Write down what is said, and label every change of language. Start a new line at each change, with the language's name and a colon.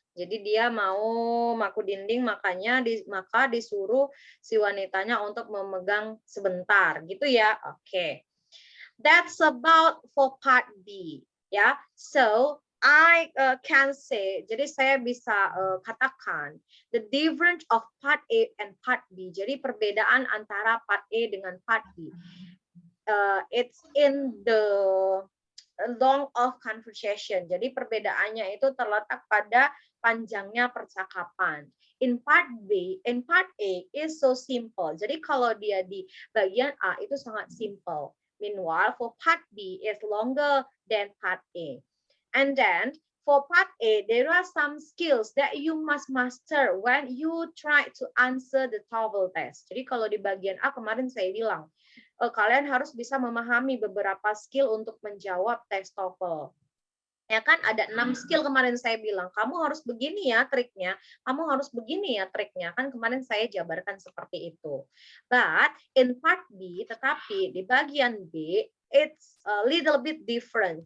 Indonesian: Jadi dia mau maku dinding, maka disuruh si wanitanya untuk memegang sebentar, gitu ya. Oke.
English: That's about for part B ya. So I can say,
Indonesian: jadi saya bisa katakan
English: the difference of part A and part B.
Indonesian: Jadi perbedaan antara part A dengan part B.
English: It's in the long of conversation.
Indonesian: Jadi perbedaannya itu terletak pada panjangnya percakapan.
English: In part A is so simple.
Indonesian: Jadi kalau dia di bagian A itu sangat simple.
English: Meanwhile, for part B is longer than part A. And then for part A, there are some skills that you must master when you try to answer the TOEFL test.
Indonesian: Jadi kalau di bagian A kemarin saya bilang, kalian harus bisa memahami beberapa skill untuk menjawab tes TOEFL. Ya kan ada 6 skill kemarin saya bilang, kamu harus begini ya triknya, kamu harus begini ya triknya, kan kemarin saya jabarkan seperti itu.
English: But in part B,
Indonesian: tetapi di bagian B,
English: it's a little bit different.